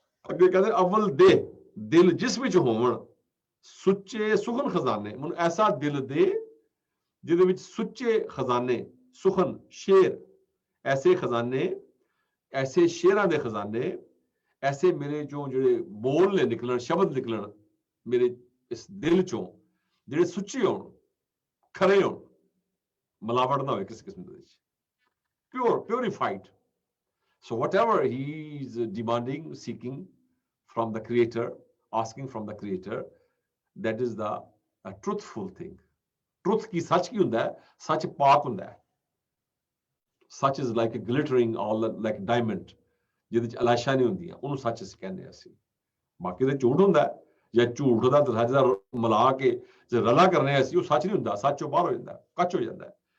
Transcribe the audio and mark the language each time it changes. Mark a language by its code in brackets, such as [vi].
[pa] ਅੱਗੇ ਕਹਿੰਦੇ ਅਵਲ ਦੇ ਦਿਲ ਜਿਸ ਵਿੱਚ ਹੋਵਣ ਸੁੱਚੇ ਸੁਖਨ ਖਜ਼ਾਨੇ, ਮੈਨੂੰ ਐਸਾ ਦਿਲ ਦੇ ਜਿਹਦੇ ਵਿੱਚ ਸੁੱਚੇ ਖਜ਼ਾਨੇ, ਸੁਖਨ ਸ਼ੇਰ, ਐਸੇ ਖਜ਼ਾਨੇ, ਐਸੇ ਸ਼ੇਰਾਂ ਦੇ ਖਜ਼ਾਨੇ, ਐਸੇ ਮੇਰੇ ਚੋਂ ਜਿਹੜੇ ਬੋਲ ਨੇ ਨਿਕਲਣ, ਸ਼ਬਦ ਨਿਕਲਣ ਮੇਰੇ ਇਸ ਦਿਲ ਚੋਂ, ਜਿਹੜੇ ਸੁੱਚੇ ਹੋਣ, ਖਰੇ ਹੋਣ, ਮਿਲਾਵਟ ਨਾ ਹੋਵੇ ਕਿਸੇ ਕਿਸਮ ਦੇ ਵਿੱਚ, purified. [en] So whatever he is demanding, seeking from the creator, asking from the creator, that is the truthful thing. [pa] Truth ਕੀ ਸੱਚ ਕੀ ਹੁੰਦਾ ਹੈ? ਸੱਚ ਪਾਕ ਹੁੰਦਾ ਹੈ। [en] Such is like a glittering, all like diamond, [pa] ਜਿਹਦੇ ਚ ਅਲਾਸ਼ਾ ਨਹੀਂ ਹੁੰਦੀਆਂ, ਉਹਨੂੰ ਸੱਚ ਅਸੀਂ ਕਹਿੰਦੇ ਹਾਂ ਅਸੀਂ। ਬਾਕੀ ਤਾਂ ਝੂਠ ਹੁੰਦਾ ਹੈ, ਜਾਂ ਝੂਠ ਦਾ ਸੱਚ ਦਾ ਮਿਲਾ ਕੇ ਜੇ ਰਲਾ ਕਰਨੇ ਆ ਅਸੀਂ, ਉਹ ਸੱਚ ਨਹੀਂ ਹੁੰਦਾ, ਸੱਚ ਚੋਂ ਬਾਹਰ ਹੋ ਜਾਂਦਾ, ਕੱਚ ਹੋ ਜਾਂਦਾ।